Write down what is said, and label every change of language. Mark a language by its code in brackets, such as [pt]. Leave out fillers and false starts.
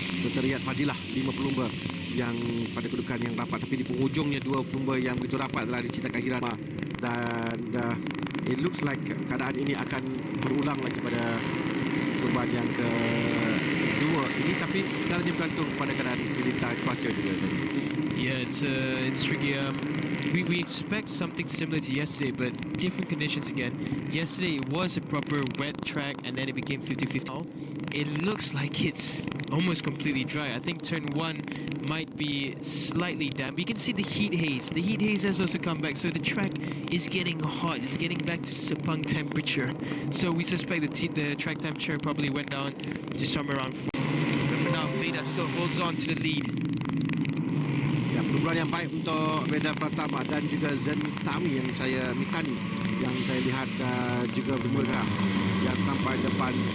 [ms] Terlihat Fadilah 5 pelumba yang pada kedudukan yang rapat, tapi di penghujungnya 2 pelumba yang begitu rapat adalah Ricky Takahira, dan [en] it looks like [ms] keadaan ini akan berulang lagi pada perlumbaan yang kedua ini, tapi sekarang dia bergantung pada keadaan militer cuaca juga. [en] Yeah, it's tricky. We expect something similar to yesterday, but different conditions again. Yesterday it was a proper wet track, and then it became 50-50. Now it looks like it's almost completely dry. I think turn 1 might be slightly damp. You can see the heat haze. The heat haze has also come back, so the track is getting hot. It's getting back to sepang temperature. So we suspect the track temperature probably went down to somewhere around 40. But for now, Veda still holds on to the lead. [ms] Ya, perlumbaan yang baik untuk Veda Pratama dan juga Zenmitami yang saya lihat juga bergerak yang sampai depan.